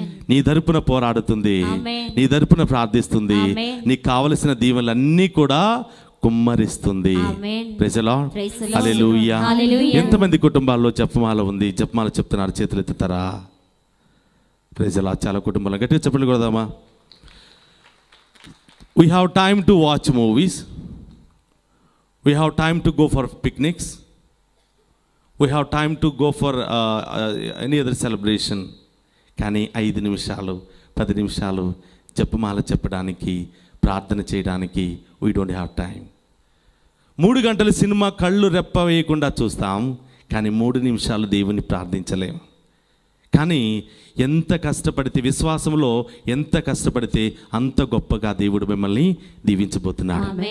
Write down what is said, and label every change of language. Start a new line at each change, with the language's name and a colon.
Telugu: నీ తరపున పోరాడుతుంది, నీ తరపున ప్రార్థిస్తుంది, నీకు కావలసిన దీవెనలన్నీ కూడా కుమ్మరిస్తుంది. ప్రైజ్ ది లార్డ్, హల్లెలూయా. ఎంతమంది కుటుంబాల్లో జపమాల ఉంది? జపమాల చెప్తున్నారు, చేతులు ఎత్తుతారా? Praise the lord. చాలా కుటుంబాలు గట్టిగా చెప్పలు కొడదామా?
English: We have time to watch movies. We have time to go for picnics. We have time to go for any other celebration.
Telugu: కానీ 5 నిమిషాలు 10 నిమిషాలు జపమాల చెప్పడానికి, ప్రార్థన చేయడానికి
English: we don't have time.
Telugu: 3 గంటలు సినిమా కళ్ళు రెప్ప వేయకుండా చూస్తాం, కానీ 3 నిమిషాలు దేవుని ప్రార్థించలేం. కానీ ఎంత కష్టపడితే, విశ్వాసంలో ఎంత కష్టపడితే అంత గొప్పగా దేవుడు మిమ్మల్ని దీవించబోతున్నాడు.